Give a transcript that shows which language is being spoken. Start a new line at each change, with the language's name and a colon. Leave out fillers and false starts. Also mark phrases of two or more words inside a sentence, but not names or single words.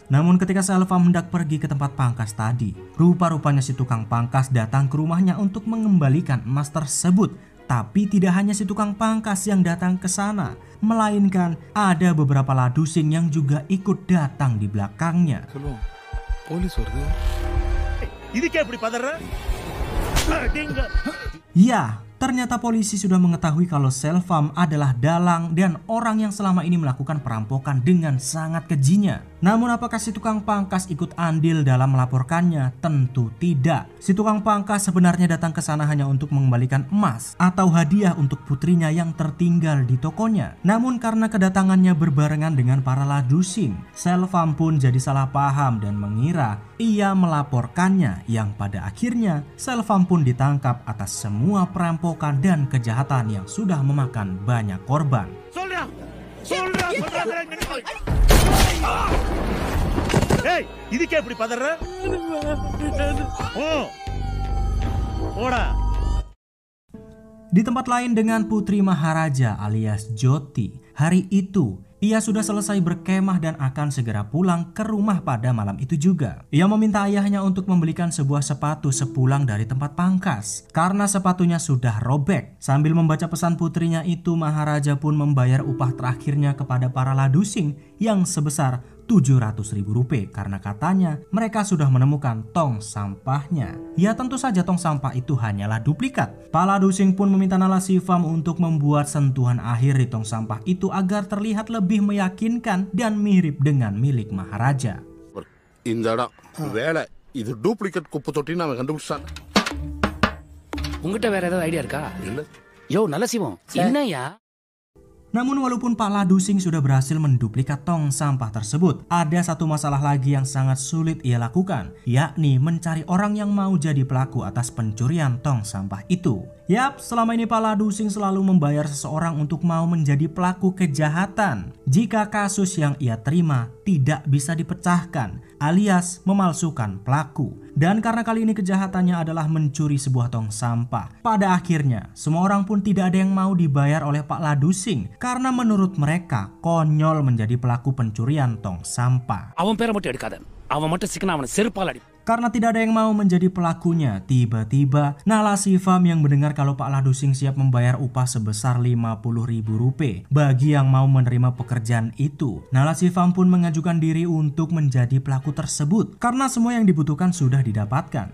Indonesian: Namun ketika Selvam hendak pergi ke tempat pangkas tadi, rupa-rupanya si tukang pangkas datang ke rumahnya untuk mengembalikan emas tersebut. Tapi tidak hanya si tukang pangkas yang datang ke sana, melainkan ada beberapa ladusing yang juga ikut datang di belakangnya.
Tamil: சொல்லுவோம் போலீஸ் வருது. இதுக்கே இப்படி பதற?
Indonesian: Ya, ternyata polisi sudah mengetahui kalau Selvam adalah dalang dan orang yang selama ini melakukan perampokan dengan sangat kejinya. Namun apakah si tukang pangkas ikut andil dalam melaporkannya? Tentu tidak. Si tukang pangkas sebenarnya datang ke sana hanya untuk mengembalikan emas atau hadiah untuk putrinya yang tertinggal di tokonya. Namun karena kedatangannya berbarengan dengan para ladusing, Selvam pun jadi salah paham dan mengira ia melaporkannya, yang pada akhirnya Selvam pun ditangkap atas semua perampokan dan kejahatan yang sudah memakan banyak korban.
Tamil: ஏய் இதுக்கே இப்படி பதற? ஓடா.
Indonesian: Di tempat lain dengan Putri Maharaja alias Jyoti, hari itu ia sudah selesai berkemah dan akan segera pulang ke rumah pada malam itu juga. Ia meminta ayahnya untuk membelikan sebuah sepatu sepulang dari tempat pangkas karena sepatunya sudah robek. Sambil membaca pesan putrinya itu, Maharaja pun membayar upah terakhirnya kepada para ladusing yang sebesar Rp700.000 karena katanya mereka sudah menemukan tong sampahnya. Ya tentu saja tong sampah itu hanyalah duplikat. Para ladusing pun meminta Nala Shivam untuk membuat sentuhan akhir di tong sampah itu agar terlihat lebih meyakinkan dan mirip dengan milik Maharaja.
Tamil: இந்த இடம் வேலை இது டூப்ளிகேட் குப்பை தொட்டி நாம கண்டுபிடிச்சான். உங்ககிட்ட வேற ஏதாவது ஐடியா இருக்கா? இல்ல. யோ நல்ல சிவம், என்னய்யா?
Indonesian: Namun walaupun Pak Ladusing sudah berhasil menduplikat tong sampah tersebut, ada satu masalah lagi yang sangat sulit ia lakukan, yakni mencari orang yang mau jadi pelaku atas pencurian tong sampah itu. Yap, selama ini Pak Ladusing selalu membayar seseorang untuk mau menjadi pelaku kejahatan jika kasus yang ia terima tidak bisa dipecahkan, alias memalsukan pelaku. Dan karena kali ini kejahatannya adalah mencuri sebuah tong sampah, pada akhirnya semua orang pun tidak ada yang mau dibayar oleh Pak Ladusing karena menurut mereka konyol menjadi pelaku pencurian tong sampah.
Tamil: அவன் பேரை மட்டும் எடுக்காத. அவன் மட்டும் சிக்கன அவனை செருப்பால் அடி.
Indonesian: Karena tidak ada yang mau menjadi pelakunya, tiba-tiba Nala Shipam yang mendengar kalau Pak Ladusing siap membayar upah sebesar Rp50.000 bagi yang mau menerima pekerjaan itu. Nala Shipam pun mengajukan diri untuk menjadi pelaku tersebut karena semua yang dibutuhkan sudah didapatkan.